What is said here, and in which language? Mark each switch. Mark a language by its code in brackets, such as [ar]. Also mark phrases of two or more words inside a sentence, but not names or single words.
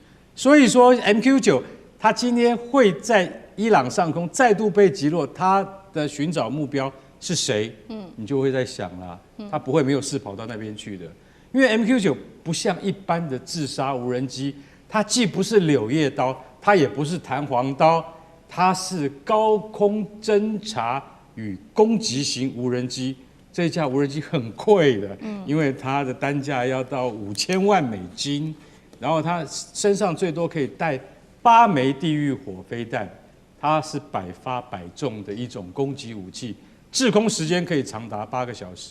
[zh] 所以說 MQ-9他今天會在伊朗上空再度被擊落，他的尋找目標是誰？你就會在想啦，他不會沒有事跑到那邊去的，因為 MQ-9不像一般的自殺無人機，它既不是柳葉刀，它也不是彈簧刀，它是高空偵察與攻擊型無人機。這一架無人機很貴的，因為它的單價要到5000萬美金。然後他身上最多可以帶8枚地獄火飛彈，它是百發百中的一種攻擊武器，滯空時間可以長達8個小時。